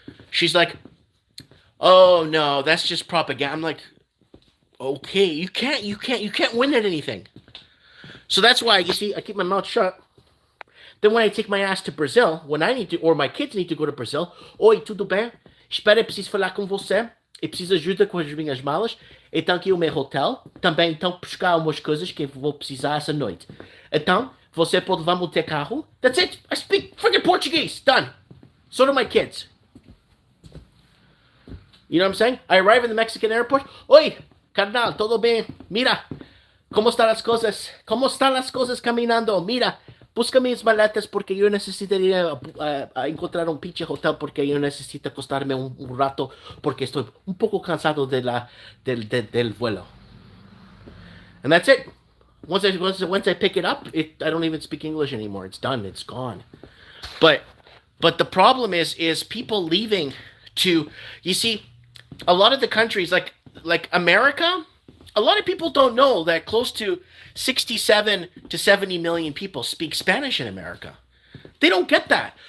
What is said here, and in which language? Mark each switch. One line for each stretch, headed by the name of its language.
English: She's like, oh no, that's just propaganda. I'm like, okay, you can't win at anything. So that's why, you see, I keep my mouth shut. Then when I take my ass to Brazil, when I need to, or my kids need to go to Brazil,
Portuguese: oi, tudo bem? Espera, preciso falar com você. Eu preciso de ajuda com as minhas malas. Então aqui o meu hotel. Também então buscar umas coisas que vou precisar essa noite. Então, você pode levar meu carro.
English: That's it. I speak freaking Portuguese. Done. So do my kids. You know what I'm saying? I arrive in the Mexican airport.
Spanish: Oi, carnal, todo bem? Mira, ¿cómo están las cosas? ¿Cómo están las cosas caminando? Mira, busca mis maletas porque yo necesitaría a encontrar un pinche hotel porque yo necesito acostarme un rato porque estoy un poco cansado del vuelo.
English: And that's it. Once I pick it up, I don't even speak English anymore. It's done. It's gone. But the problem is people leaving to, you see, a lot of the countries like America, a lot of people don't know that close to 67 to 70 million people speak Spanish in America. They don't get that.